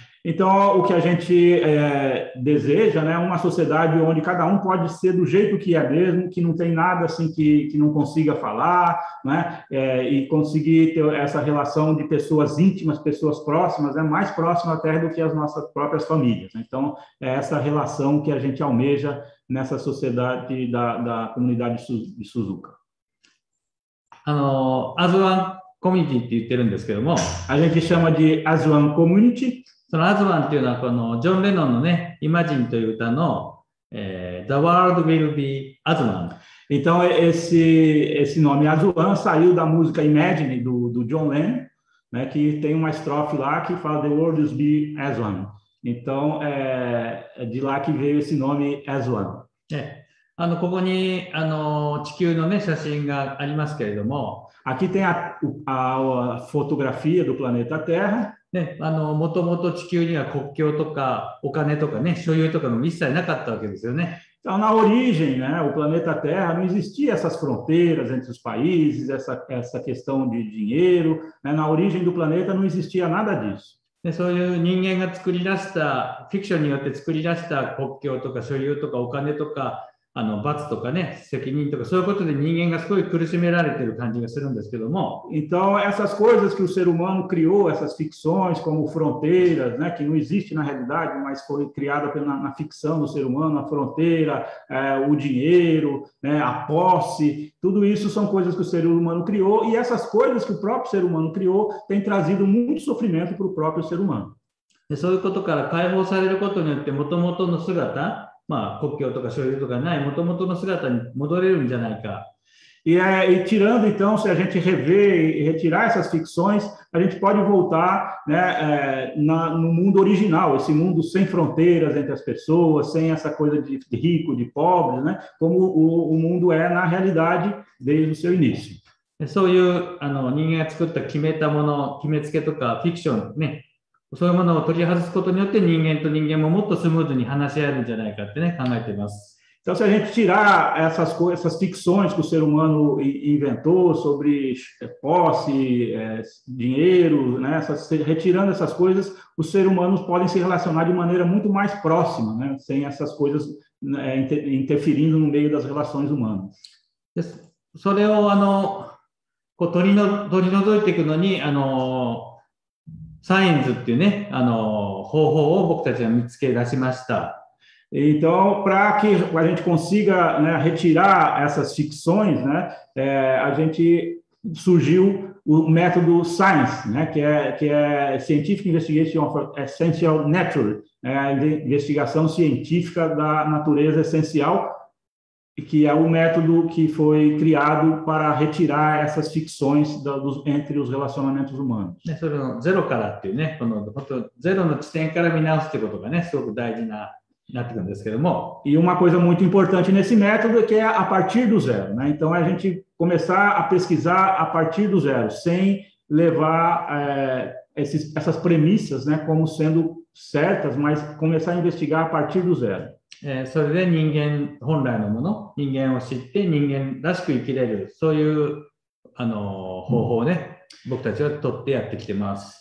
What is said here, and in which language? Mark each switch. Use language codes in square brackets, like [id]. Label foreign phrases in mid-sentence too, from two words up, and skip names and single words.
[pt] Então, o que a gente deseja, né, é uma sociedade onde cada pode ser do jeito que é mesmo, que não tem nada assim que não consiga falar, né, e conseguir ter essa relação de pessoas íntimas, pessoas próximas, mais próxima até do que as nossas próprias famílias. Então, é essa relação que a gente almeja nessa sociedade da comunidade de Suzuka. [ja] アズワンコミュニティって言ってるんですけども、 [pt] a gente chama de Azuan Community. [ja] そのアズワンっていうのはこのジョン・レノンのね、イマジンという歌の、 [en] The World Will Be Azuan. [pt] Então, esse nome Azuan saiu da música Imagine, do John Lennon, né, que tem uma estrofe lá que fala [en] The World Will Be Azuan. [pt] Então, é de lá que veio esse nome Azuan. [ja] ここに地球のね、写真がありますけれども、 [pt] Aqui tem a fotografia do planeta Terra. [ja] もともと地球には国境とかお金とかね、所有とかも一切なかったわけですよね。 [pt] Então, na origem, né, o planeta Terra não existia essas fronteiras entre os países, essa questão de dinheiro, né? Na origem do planeta não existia nada disso. [ja] で、そういう人間が作り出した、フィクションによって作り出した国境とか所有とかお金とか、罰とかね、責任とか、そういうことで人間がすごい苦しめられている感じがするんですけども。 [pt] Então, essas coisas que o ser humano criou, essas ficções como fronteiras, né, que não existe na realidade, mas foi criada na ficção do ser humano, a fronteira, o dinheiro, né, a posse, tudo isso são coisas que o ser humano criou, e essas coisas que o próprio ser humano criou têm trazido muito sofrimento para o próprio ser humano. [ja] で、そういうことから解放されることによって、もともとの姿、国境とか所有とかない元々の姿に戻れるんじゃないか。 [pt] E tirando, então, se a gente rever e retirar essas ficções, a gente pode voltar, né, no mundo original, esse mundo sem fronteiras entre as pessoas, sem essa coisa de rico, de pobre, né, como o mundo é na realidade desde o seu início. [ja] そういう人間が作った決めたもの、決めつけとかフィクションね、そういうものを取り外すことによって人間と人間ももっとスムーズに話し合えるんじゃないかってね、考えています。 [pt] Então, se a gente tirar essas ficções que o ser humano inventou sobre posse, dinheiro, né, retirando essas coisas, os seres humanos podem se relacionar de maneira muito mais próxima, né, sem essas coisas interferindo no meio das relações humanas. [ja] それを取り除いていくのにサイエンスっていうね、方法を僕たちは見つけ出しました。 [pt] Então, para que a gente consiga, né, retirar essas ficções, né, a gente surgiu o método SCIENCE, né, que é [en] Scientific Investigation of Essential Nature, [pt] a investigação científica da natureza essencial, que é o método que foi criado para retirar essas ficções entre os relacionamentos humanos. [ja] それのゼロからっていうね、このゼロの地点から見直すってことがね、すごく大事なってくるんですけども。 [pt] E uma coisa muito importante nesse método é que é a partir do zero, né? Então a gente começar a pesquisar a partir do zero, sem levar essas premissas, né, como sendo certas, mas começar a investigar a partir do zero. [ja] それで人間本来のもの、人間を知って人間らしく生きれる、そういう方法をね、僕たちは取ってやってきてます。